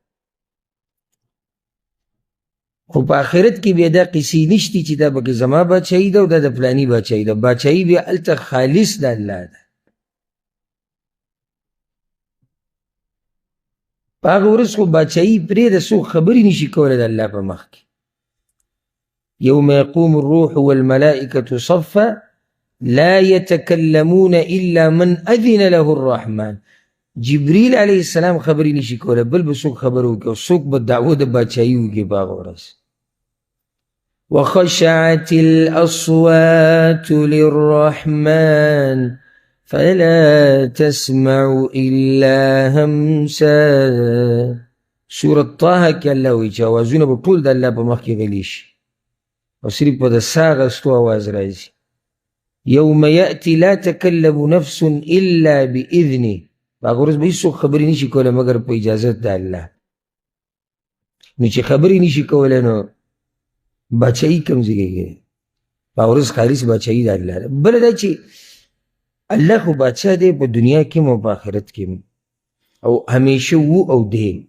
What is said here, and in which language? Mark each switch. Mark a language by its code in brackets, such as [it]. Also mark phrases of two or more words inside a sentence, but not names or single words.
[ps] خو په آخرت کې بیا دا قصې نشتي چې دا پکې زما بادشاهي ده او دا د فلاني بادشاهي ده. بادشاهي بیا هلته خالص د الله ده. په هغه ورځ خو بادشاهي پرېږده، څوک خبرې نشي کولی د الله په مخ کې. [ar] يوم يقوم الروح والملائكة صفا لا يتكلمون إلا من أذن له الرحمن. [ps] جبريل [ar] عليه السلام [ps] خبرې نشي کولی، بل به څوک خبره وکړي او څوک به دعوه د بادشاهي وکړي په هغه ورځ. [ar] وخشعت الأصوات للرحمن فلا تسمع إلا همسا. [ps] سورة طه کې الله وایي چې اوازونه به ټول د الله په مخ کې غلي شي او صرف په د ساه اخیستو اواز راځي. [ar] یوم یأتي لا تکلم نفس الا بإذنه. [ps] په هغه ورځ به هېڅوک خبرې نشي کولی مګر په اجازت د الله. نو چې خبرې نشي کولی نو بادشاهي کوم ځای کېږي؟ په هغه ورځ خالص بادشاهي د الله ده. بله دا چې الله خو بادشاه دی په دنیا کې هم او په آخرت کې هم، او همیشه و او دی.